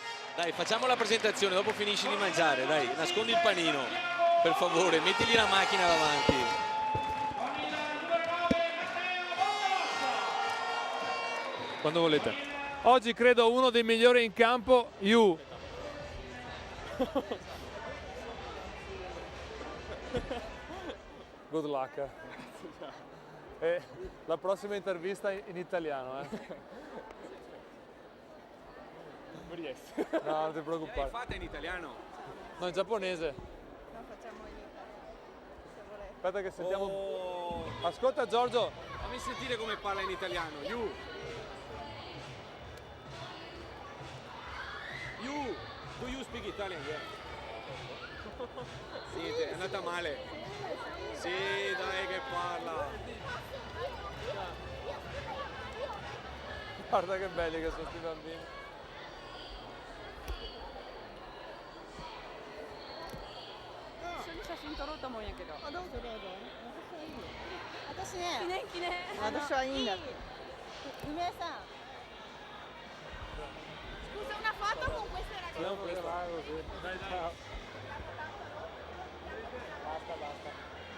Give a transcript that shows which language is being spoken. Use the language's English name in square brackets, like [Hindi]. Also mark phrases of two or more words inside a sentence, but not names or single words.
[Italian] Dai, facciamo la presentazione, dopo finisci di mangiare, dai, nascondi il panino, per favore, mettigli la macchina davanti. Quando volete. Oggi credo uno dei migliori in campo, [English] Yu. Good luck. [Italian] E la prossima intervista in italiano, Non riesco. No, non ti preoccupare. Fate in italiano. No, in giapponese. No, facciamo in se volete. Aspetta che sentiamo. Oh, Ascolta Giorgio. fammi sentire come parla in italiano. [English] You. You. Do you speak Italian? Yeah. [Italian] Sì, è andata male. Sì, dai che parla. Guarda che belli che sono sti bambini. [Japanese] 一緒に写真撮ろうと思うんやけど。あ、どうぞどうぞ。私はいい。私ね、記念。私はいいんだって。梅さん。 [Italian] Scusa, una foto con queste ragazze. Non così. Dai, dai. Ciao. Basta, basta.